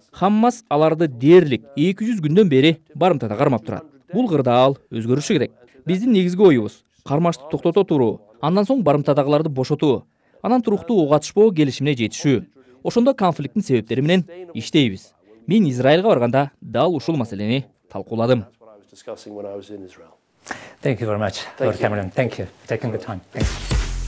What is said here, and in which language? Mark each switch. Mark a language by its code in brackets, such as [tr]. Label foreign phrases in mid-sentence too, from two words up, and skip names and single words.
[ky] Хаммас аларды дээрлик 200 күндөн бери барымтада кармап турат. Бул кырдаал өзгөрүшү керек. Биздин негизги оюбуз кармашты токтото туруу, андан соң барымтадагыларды бошотуу, анан туруктуу ок атышпоо келишимине жетишүү. Ошондо конфликттин себептери менен иштейбиз. Мен Израилга барганда дал ушул маселени талкууладым. [en] Thank you very much, Lord Cameron. Thank you for taking the time. Thank you.